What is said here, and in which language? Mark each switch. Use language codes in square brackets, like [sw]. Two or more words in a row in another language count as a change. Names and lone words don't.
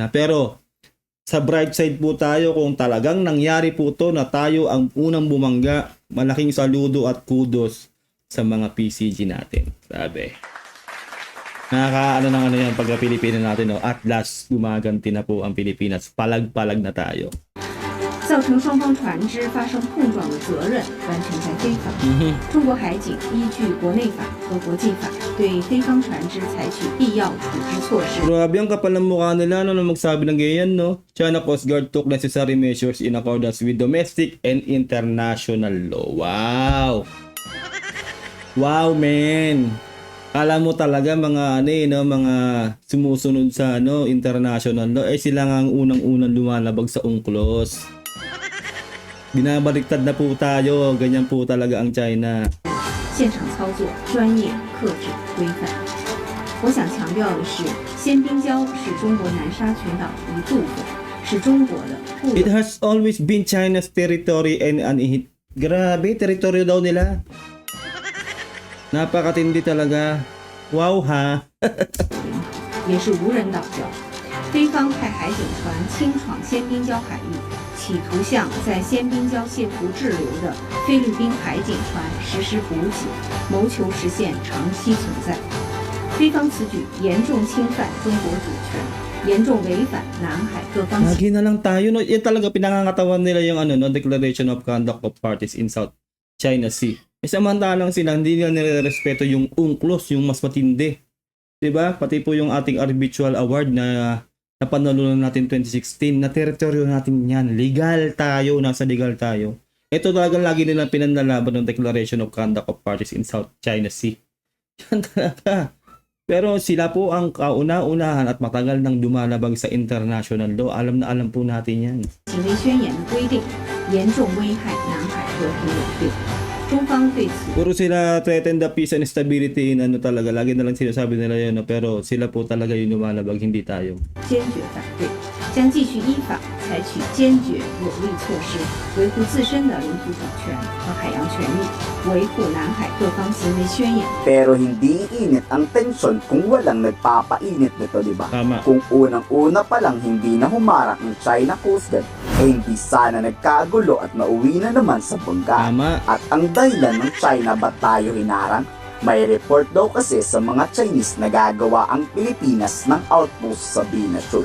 [tl] Pero sa [en] bright side [tl] po tayo, kung talagang nangyari po to na tayo ang unang bumangga, malaking saludo at kudos sa mga PCG natin. Sabi. Nakakaano ng ano yan pagka Pilipinas natin, no? [en] At last, [tl] gumaganti na po ang Pilipinas. Palag-palag na tayo. [zh] 造成双方船只发生碰撞的责任完全在菲方。中国海警依据国内法和国际法，对菲方船只采取必要处置措施。 [tl] Grabe ang kapal ng mukha nila no, na magsabi ng ganyan, no? [en] China Coast Guard took necessary measures in accordance with domestic and international law. Wow! Wow, man! [tl] Kala mo talaga mga ano no, mga sumusunod sa ano, [en] international law, [tl] sila nga ang unang-unang lumalabag sa UNCLOS. Binabaliktad na po tayo, ganyan po talaga ang China. [zh] 现场操作专业、克制、规范。我想强调的是，鲜滨礁是中国南沙群岛的一部分，是中国的部 [en] It [zh] 分。 [en] has always been China's territory and [tl] grabe, teritoryo daw nila. Napakatindi talaga. Wow ha. [zh] 也是无人岛礁。菲方派海警船轻闯鲜滨礁海域，企图向在鲜滨礁卸图滞留的菲律宾海警船实施补给，谋求实现长期存在。菲方此举严重侵犯中国主权，严重违反南海各方协 [tl] Lagi na lang tayo, no? Yan talaga pinangangatawan nila yung ano, no? Declaration of Conduct of Parties in South China Sea. Samantalang sila, hindi nila nirerespeto yung UNCLOS, yung mas matindi. Diba? Pati po yung ating Arbitral Award na napanalunan natin 2016, na teritoryo natin yan. Legal tayo, nasa legal tayo. Ito talaga lagi nilang pinanlalaban ng Declaration of Conduct of Parties in South China Sea. Yan talaga. Pero sila po ang kauna-unahan at matagal nang dumalabag sa [en] international law. [tl] Alam na alam po natin yan. [zh] 行为宣言的规定，严重危害南海和平稳定。中方对此 [tl] Puro sila [en] threaten the peace and stability in [tl] ano talaga. Lagi na lang sinasabi nila yun. No? Pero sila po talaga yung lumalabag, hindi tayo. [zh] 坚决反对，将继续依法采取坚决有力措施，维护自身的领土主权和海洋权利，维护南海各方行为宣言。 [tl] Pero hindi init ang tensyon kung walang nagpapainit nito, di ba? Tama. Kung unang-una pa lang hindi na humarang ng China Coast Guard, hindi sana nagkagulo at nauwi na naman sa bangga. Tama. At ang dahilan ng China ba't tayo hinarang? May report daw kasi sa mga Chinese na gagawa ang Pilipinas ng outpost sa Binasur.